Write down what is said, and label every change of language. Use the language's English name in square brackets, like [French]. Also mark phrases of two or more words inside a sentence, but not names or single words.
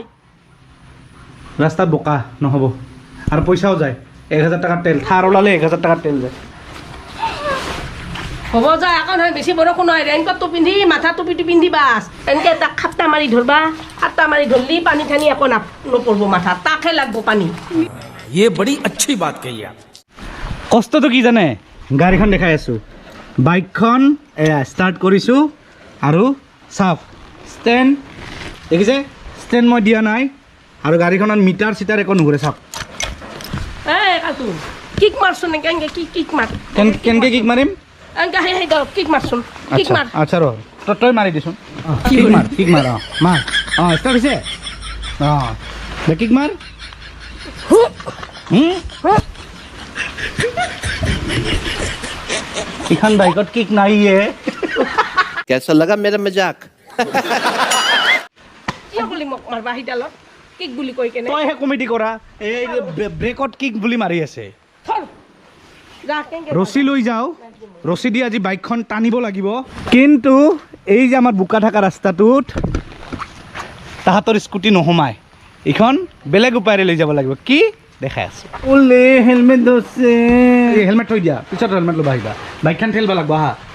[Assamese] ৰাস্তাত বোকা নহ'ব আৰু পইচাও যায় 1000 টকাৰ তেল থাৰ ওলালে 1000 টকাৰ তেল যায় হ'ব যায় আকৌ নহয় বেছি বৰষুণ নহয় ৰেইনকোটটো পিন্ধি মাথা টুপিটো পিন্ধি বাছ এনেকৈ তাক খাপ্তা মাৰি ধৰবা খাপ্তা মাৰি ধৰলি পানী ঠানি একো নপৰিব মাথা তাকহে লাগব পানী [Hindi] ये बड़ी अच्छी बात कही आप [Assamese] কষ্টটো কি জানে গাড়ীখন দেখাই আছোঁ বাইকখন এয়া ষ্টাৰ্ট কৰিছোঁ আৰু চাওক ষ্টেণ্ড দেখিছে ষ্টেণ্ড মই দিয়া নাই আৰু গাড়ীখনত মিটাৰ চিটাৰ একো নুঘূৰে চাওক কালটো কিক মাৰচোন এনেকে কিক মাৰ কেনেকৈ কিক মাৰিম এনেকে সেই কিক মাৰচোন কিক মাৰ আচ্ছা ৰ তই মাৰি দিচোন কিক মাৰ মাৰ ষ্টাৰ্ট হৈছে কিক মাৰ ইখন বাইকত কিক নাই [Hindi] कैसा लगा मेरा मजाक [Assamese] কিয় বুলি মোক মাৰবা সিডালত কিক বুলি কৈ কেনে তইহে কমেডি কৰা এই ব্ৰেকত কিক বুলি মাৰি আছে থৰ যা কেনেকে ৰছী লৈ যাওঁ ৰছী দি আজি বাইকখন টানিব লাগিব কিন্তু এই যে আমাৰ বোকা থকা ৰাস্তাটোত তাহাঁতৰ স্কুটি নোসোমায় এইখন বেলেগ উপায়েৰে লৈ যাব লাগিব কি দেখাই আছো ওলে হেলমেট আছে হেলমেট থৈ দিয়া পিছত হেলমেট ল'ব আহিবা বাইকখন ঠেলিব লাগিব আহা